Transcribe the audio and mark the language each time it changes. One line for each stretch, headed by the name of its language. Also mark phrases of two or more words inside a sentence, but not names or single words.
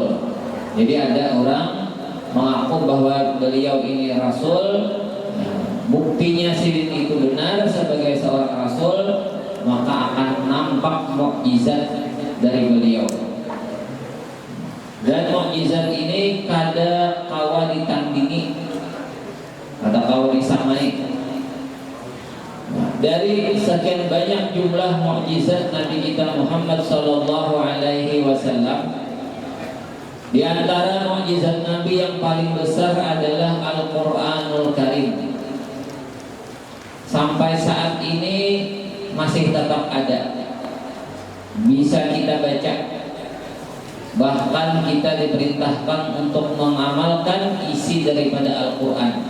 Indonesian: Jadi ada orang mengaku bahwa beliau ini rasul, buktinya syirik itu benar sebagai seorang rasul, maka akan nampak mukjizat dari beliau. Dan mukjizat ini
Banjar: kada kawa
Indonesian: ditandingi,
Banjar: kada kawa
Indonesian: disamai. Dari sekian banyak jumlah mukjizat Nabi kita Muhammad
Arabic: صلى الله عليه وسلم,
Indonesian: di antara mukjizat Nabi yang paling besar adalah Al-Qur'anul Karim. Sampai saat ini masih tetap ada, bisa kita baca. Bahkan kita diperintahkan untuk mengamalkan isi daripada Al-Quran.